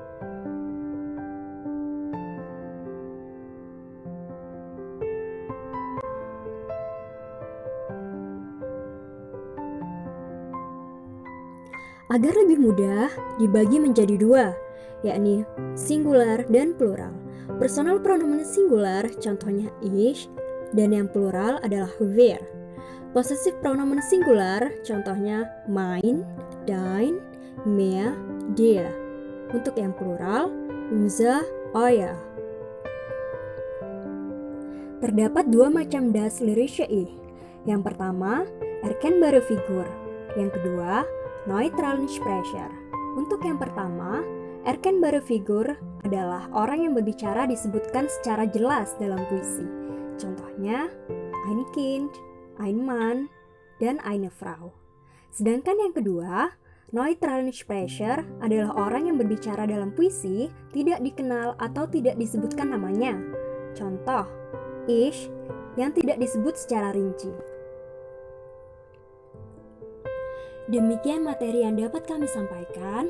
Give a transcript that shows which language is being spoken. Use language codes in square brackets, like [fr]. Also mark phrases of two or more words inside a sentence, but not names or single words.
[id] Agar lebih mudah, dibagi menjadi dua, yakni singular dan plural. [de] Personal pronomen [id] singular contohnya ich, dan yang plural adalah wir. [de] Possessive pronomen [id] singular contohnya [de] mein, dein, mir, dir. [id] Untuk yang plural, [de] unser, euer. [id] Terdapat dua macam [de] das lyrische Ich. [id] Yang pertama, [de] erkennbare Figur. [id] Yang kedua, [de] neutralen Sprecher. [id] Untuk yang pertama, [de] erkennbare Figur [id] adalah orang yang berbicara disebutkan secara jelas dalam puisi. Contohnya, [de] ein Kind, ein Mann, dan eine Frau. [id] Sedangkan yang kedua, [de] neutralen Sprecher [id] adalah orang yang berbicara dalam puisi tidak dikenal atau tidak disebutkan namanya. Contoh, ich yang tidak disebut secara rinci. Demikian materi yang dapat kami sampaikan.